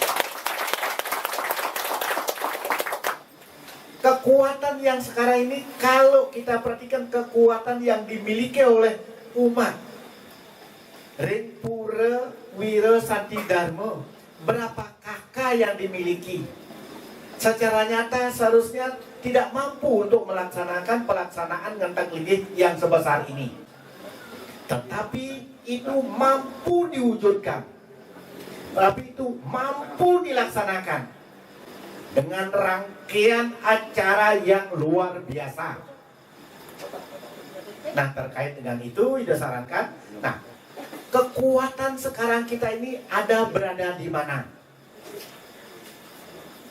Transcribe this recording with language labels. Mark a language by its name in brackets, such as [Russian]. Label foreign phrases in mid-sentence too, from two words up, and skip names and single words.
[Indonesian] Kekuatan yang sekarang ini, kalau kita perhatikan kekuatan yang dimiliki oleh umat ring pura Wira Santi Dharma, berapa kakak yang dimiliki? Secara nyata seharusnya tidak mampu untuk melaksanakan pelaksanaan ngentek linggih yang sebesar ini. Tetapi itu mampu diwujudkan. Tapi itu mampu dilaksanakan dengan rangkaian acara yang luar biasa. Nah, terkait dengan itu, saya sarankan, nah, kekuatan sekarang kita ini ada berada di mana?